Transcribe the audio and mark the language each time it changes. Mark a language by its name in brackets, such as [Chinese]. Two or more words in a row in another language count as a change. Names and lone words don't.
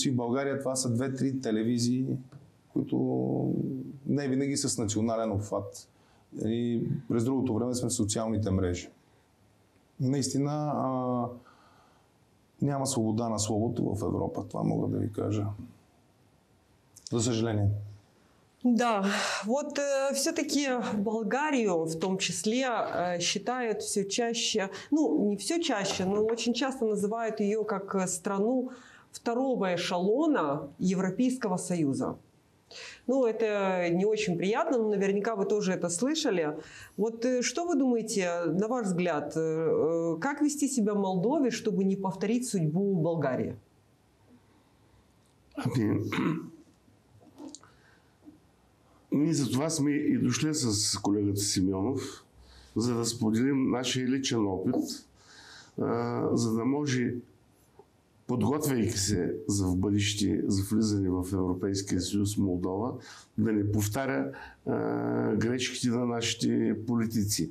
[Bulgarian] В България това са 2-3 телевизии, които не винаги са с национален обхват. И през другото време сме в социалните мрежи. Наистина няма свобода на словото в Европа. Това мога да ви кажа. За съжаление. [Russian] Да, вот все-таки Болгарию в том числе считают все чаще, ну не все чаще, но очень часто называют ее как страну второго эшелона Европейского Союза. Ну, это не очень приятно, но наверняка вы тоже это слышали. Вот что вы думаете, на ваш взгляд, как вести себя в Молдове, чтобы не повторить судьбу Болгарии? [Bulgarian] Ние за това сме и дошли с колегата Симеонов, за да споделим нашия личен опит, за да може подготвяйки се за в бъдеще за влизане в Европейския съюз Молдова, да не повтаря грешките на нашите политици.